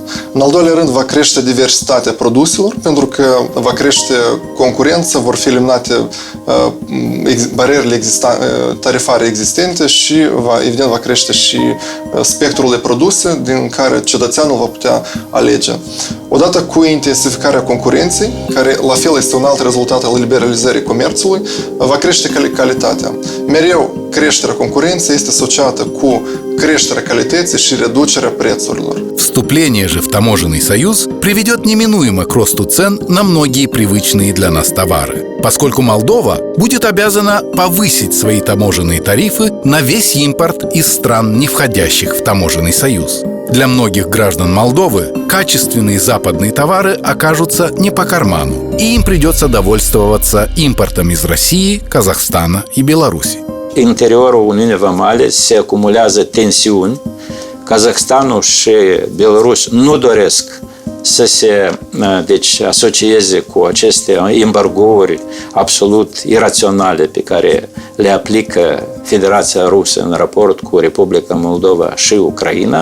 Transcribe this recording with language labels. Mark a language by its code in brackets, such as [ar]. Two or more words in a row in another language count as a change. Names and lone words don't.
[ro] În al doilea rând, va crește diversitatea produselor, pentru că va crește concurența, vor fi eliminate barierele tarifare existente și, evident, va crește și spectrul de produse din care cetățeanul va putea alege. Odată cu intensificarea concurenței, care la fel este un alt rezultat al liberalizării comerțului, va crește calitatea. Mereu creșterea concurenței este asociată cu creșterea calității și reducerea prețurilor. [ru] Вступление же в таможенный союз приведет неминуемо к росту цен на многие привычные для нас товары, поскольку Молдова будет обязана повысить свои таможенные тарифы на весь импорт из стран, не входящих в таможенный союз. Для многих граждан Молдовы качественные западные товары окажутся не по карману, и им придется довольствоваться импортом из России, Казахстана и Беларуси. [ro] În interiorul Uniunii Vamale se acumulează tensiuni. Kazahstanul și Belarus nu doresc să se asocieze cu aceste embargouri absolut iraționale pe care le aplică Federația Rusă în raport cu Republica Moldova și Ucraina.